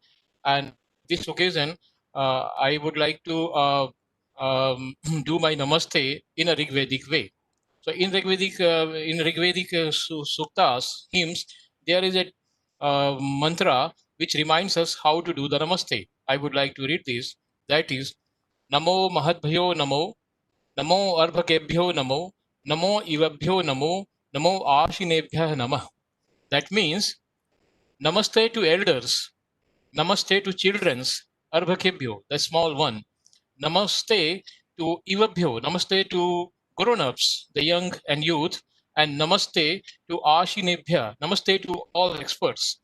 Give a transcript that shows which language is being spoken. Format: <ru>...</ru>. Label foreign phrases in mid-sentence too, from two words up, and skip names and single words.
<en>And this occasion, I would like to do my namaste in a Rigvedic way. So in Rigvedic suktas, hymns, there is a mantra which reminds us how to do the namaste. I would like to read this. That is,</en> <sa>Namo Mahadbhyo Namo, Namo Arbhakebhyo Namo, Namo Ivabhyo Namo, Namo Ashinebhya Namah.</sa> <en>That means Namaste to elders, Namaste to children's, Arbhakebhyo, the small one. Namaste to Ivabhyo, Namaste to grown-ups, the young and youth, and Namaste to Ashinebhya, Namaste to all experts.</en>